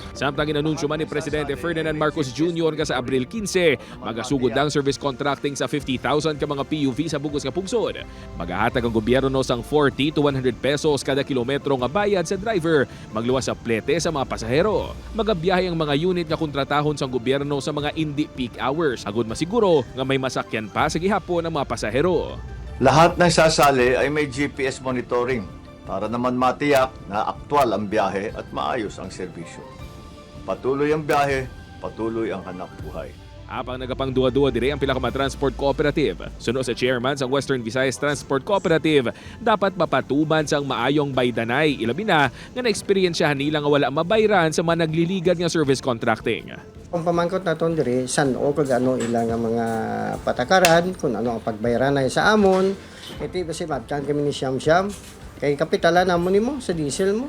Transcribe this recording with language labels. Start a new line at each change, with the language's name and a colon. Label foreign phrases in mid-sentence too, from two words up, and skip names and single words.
Hiligaynon: Samtang inanunsyo man ni Presidente Ferdinand Marcos Jr. nga sa Abril 15, magasugod ang
English: service contracting
Hiligaynon: sa 50,000 ka mga PUV sa bugos nga pungsod. Magahatag ang gobyerno sang 40 to 100 pesos kada kilometro nga bayad sa driver, magluwas sa plete sa mga pasahero. Magabiyahe ang mga unit nga kontratahon sang gobyerno sa mga hindi
English: peak hours,
Hiligaynon: agud masiguro nga may masakyan pa sa gihapon ang mga pasahero.
Filipino: Lahat ng sasali ay may
English: GPS monitoring
Filipino: para naman matiyak na aktwal ang biyahe at maayos ang serbisyo. Patuloy ang biyahe, patuloy ang hanap buhay.
Hiligaynon: Apang nagapang duwa-duwa dire ang pila ka mga
English: transport cooperative.
Hiligaynon: Suno sa chairman sang Western Visayas Transport Cooperative, dapat mapatuban sang maayong baydanay, ilabi na nga na-eksperyensyahan nila nga wala mabayran sa mga nagliligad nga
English: service contracting.
Hiligaynon: Kung pamangkot naton diri san o kag ano ilang nga mga patakaran kung ano ang pagbayaran na sa amon, iti basi matkan kami ni siyam-siyam kay kapitalan namon nimo sa diesel mo.